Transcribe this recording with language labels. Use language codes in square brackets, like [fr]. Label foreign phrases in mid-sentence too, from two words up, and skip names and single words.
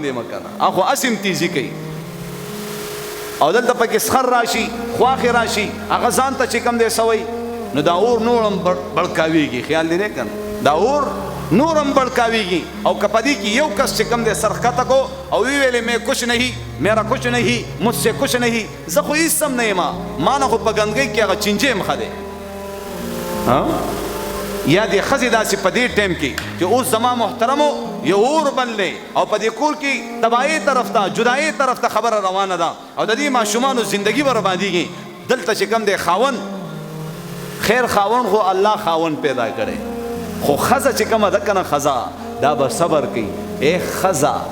[ps] یم که نه هغه خو اسې تیزي کوي او دلته پکې سخر راشي خواښې راشي هغه ځان ته چې کوم دی سوی نو دا اور نور هم بړکاویږي خیال دی نه که نه دا اور نور هم بړکاویږي او که په دې کې یو کس چې کوم دی سر ښکته کو او وی ویلې مې [ur] کچھ نہیں میرا کچھ نہیں مجھ سے کچھ نہیں [ps] زه خو هېڅ هم نه یم ما نه خو په ګندګۍ کې هغه چینجې م ښه دی یا دې ښځې داسې په دې ټایم کې چې اوس زما محترمو یو اور بل دی او په دې کور کې تباهۍ طرف ته جدایۍ طرف ته خبره روانه ده او د دې ماشومانو زندګي بربادېږي دلته چې کوم دی خاوند خیر خاوند خو الله خاوند پیدا کړی خو ښځه چې کومه ده که نه ښځه دا به صبر کوي ای ښځه